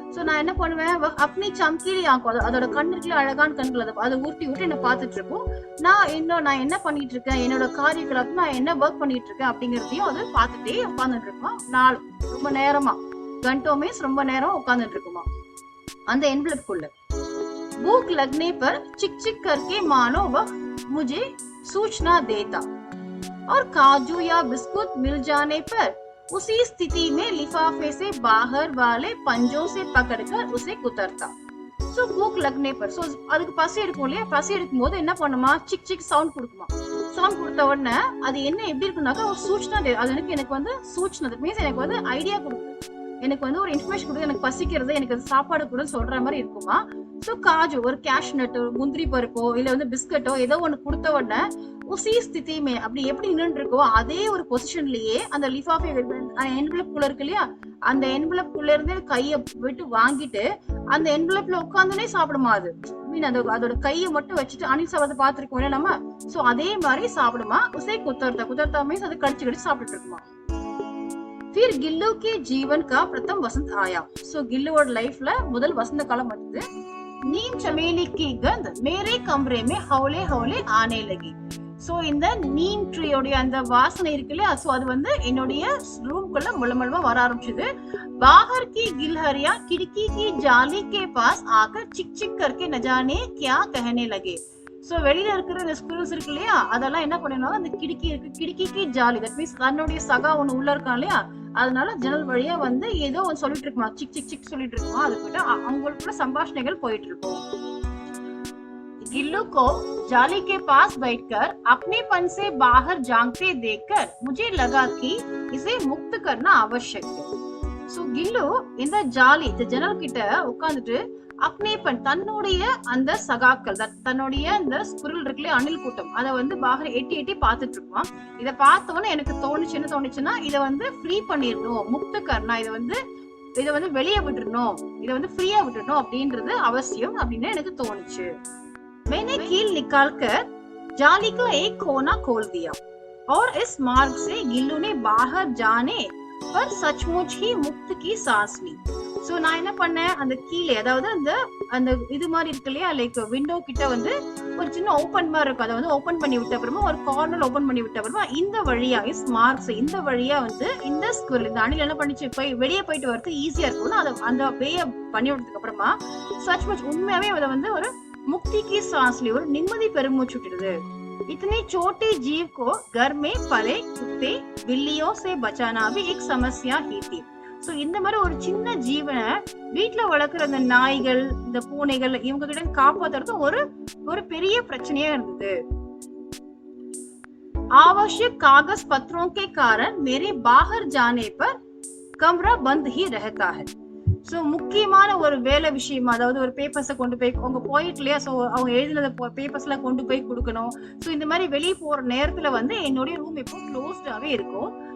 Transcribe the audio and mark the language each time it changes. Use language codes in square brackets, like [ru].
[ta] So நான் என்ன பண்ணுவேன், அப்பனி சம்கீலி ஆக்கும், அதோட கண்ணுக்குள்ள அழகான கண்கள் அதை ஊட்டி ஊட்டி என்ன பாத்துட்டு இருக்கும். நான் என்ன பண்ணிட்டு இருக்கேன், என்னோட காரியங்களுக்கு நான் என்ன ஒர்க் பண்ணிட்டு இருக்கேன் அப்படிங்கறதையும் அது பாத்துட்டே உட்கார்ந்துட்டு இருக்கும். நாள் ரொம்ப நேரமா [hi] घंटों में [ta] ரொம்ப நேரம் உட்கார்ந்துட்டு இருக்குமா அந்த एनवलप कुள்ள. [hi] भूख लगने पर चिक चिक करके मानो वह मुझे सूचना देता और काजू या बिस्कुट मिल जाने पर उसी स्थिति में लिफाफे से बाहर वाले पंजों से पकड़कर उसे कुतरता. [ta] सो [hi] भूख लगने पर [ta] सो அதுக்கு பசி எடுக்கும் இல்லையா, பசி எடுக்கும் போது என்ன பண்ணுமா, சிக் சிக் சவுண்ட் கொடுக்குமா. சவுண்ட் கொடுத்த உடனே அது என்ன எப்படி இருக்குனாக்கா ஒரு சூச்சனா, அது எனக்கு வந்து சூச்சனா மீன்ஸ் எனக்கு வந்து ஐடியா கொடுக்குது, எனக்கு வந்து ஒரு இன்ஃபர்மேஷன் கொடுத்து எனக்கு பசிக்கிறது, எனக்கு அது சாப்பாடு கூட சொல்ற மாதிரி இருக்குமா. சோ காஜு ஒரு கேஷ் நட்டோ முந்திரி பருப்போ இல்ல வந்து பிஸ்கட்டோ ஏதோ ஒண்ணு கொடுத்த உடனே உசி ஸ்திதிமே அப்படி எப்படி நின்று இருக்கோ அதே ஒரு பொசிஷன்லயே அந்த லிஃபாஃபே என்வலப் குள்ள இருக்கு இல்லையா, அந்த என்வலப் குள்ள இருந்து கையை விட்டு வாங்கிட்டு அந்த என்வலப்ல உட்கார்ந்துனே சாப்பிடுமா. அது மீன் அதோட கையை மட்டும் வச்சுட்டு அணில் சாப்பிட பாத்துருக்கோம் நம்ம. சோ அதே மாதிரி சாப்பிடுமா. உசை குத்தர்த்தா மீன்ஸ் அது கடிச்சு கடிச்சு சாப்பிட்டு இருக்குமா. [hi] फिर गिल्लू के जीवन का प्रथम वसंत आया. [ta] सो गिल्लूவோட லைஃப்ல முதல் வசந்த காலம் வந்தது. [hi] नीम चमेली की गंध मेरे कमरे में हौले हौले आने लगी. [ta] சோ இந்த நீம் ட்ரீயோட அந்த வாசனை இருக்கு இல்லையா, சோ அது வந்து என்னுடைய ரூம்குள்ள முள்ளமுள்ளமா வர ஆரம்பிச்சது. [hi] बाहर की गिलहरियां खिड़की की जाली के पास आकर चिक चिक करके न जाने क्या कहने लगे. [ta] சோ வெளியில இருக்கிற இந்த ஸ்குரல்ஸ் இருக்கு இல்லையா, அதெல்லாம் என்ன பண்ணணும், அந்த கிடுக்கிக்கு ஜாலி தட் மீன்ஸ் தன்னுடைய சகா ஒண்ணு உள்ள இருக்கான் இல்லையா, அதனால ஜன்னல் வழியா வந்து ஏதோ ஒன்னு சொல்லிட்டு இருக்குமா, சிக் சிக் சிக் சொல்லிட்டு இருக்குமா. அது போயிட்டு அவங்களுக்குள்ள சம்பாஷணைகள் போயிட்டு இருக்கும். [hi] गिल्लू को जाली के पास बैठकर अपनेपन से बाहर झांकते देखकर मुझे लगा कि इसे मुक्त करना आवश्यक है. [ta] सो गिल्लू இந்த ஜாலி இந்த ஜன்னல் கிட்ட உட்கார்ந்துட்டு அப்னேபன் தன்னுடைய அந்த சகாக்கள் தன்னுடைய அந்த ஸ்குரல் இருக்குல்ல அணில் கூட்டம் அதை வந்து பாகர் எட்டி எட்டி பாத்துட்டு இருப்பான். இதை பார்த்தவொன்னே எனக்கு தோணுச்சுன்னா இதை வந்து ஃப்ரீ பண்ணிடணும், முக்த கர்ணா, இதை வந்து வெளியே விட்டுறணும், இதை வந்து ஃப்ரீயா விட்டுறணும் அப்படின்றது அவசியம் அப்படின்னு எனக்கு தோணுச்சு. [hi] मैंने कील निकालकर जाली का एक कोना खोल दिया और इस मार्ग से गिल्लू ने बाहर जाने पर सचमुच ही मुक्त की सांस ली. [ta] சோ நான் என்ன பண்ணேன், அந்த கீழே அதாவது அந்த இது மாதிரி இருக்கு இல்லையா, லைக் விண்டோ கிட்ட வந்து ஒரு சின்ன ஓபன் மாதிரி இருக்கும், அதை வந்து ஓபன் பண்ணி விட்ட அப்புறமா ஒரு கார்னர் ஓபன் பண்ணி விட்ட அப்புறமா இந்த வழியா மார்க்ஸ் இந்த வழியா வந்து இந்த ஸ்குவல் இந்த அணில் என்ன பண்ணிச்சு, போய் வெளியே போயிட்டு வரது ஈஸியா இருக்கும்னு அதை அந்த வேய பண்ணி விட்டதுக்கு அப்புறமா சச்மச் உண்மையாவே அதை வந்து ஒரு [hi] मुक्ति की सांस ली, [ta] ஒரு நிம்மதி பெருமூச்சு விட்டுடுது. [hi] इतने छोटे जीव को घर में पले कुत्ते बिल्लियों से बचाना भी एक समस्या ही थी. [ta] சோ இந்த மாதிரி ஒரு சின்ன ஜீவனை வீட்டுல வளர்க்குற அந்த நாய்கள் இந்த பூனைகள் இவங்க கிட்ட காப்பாத்துறது ஒரு பெரிய பிரச்சனையா இருந்தது. [hi] आवश्यक कागज पत्रों के कारण मेरे बाहर जाने पर कमरा बंद ही रहता है. [ta] சோ முக்கியமான ஒரு வேலை விஷயமா, அதாவது ஒரு பேப்பர்ஸை கொண்டு போய் அவங்க போயிட்டு இல்லையா, சோ அவங்க எழுதினத பேப்பர்ஸ் எல்லாம் கொண்டு போய் கொடுக்கணும். சோ இந்த மாதிரி வெளியே போற நேரத்துல வந்து என்னுடைய ரூம் எப்போ க்ளோஸ்டாவே இருக்கும்.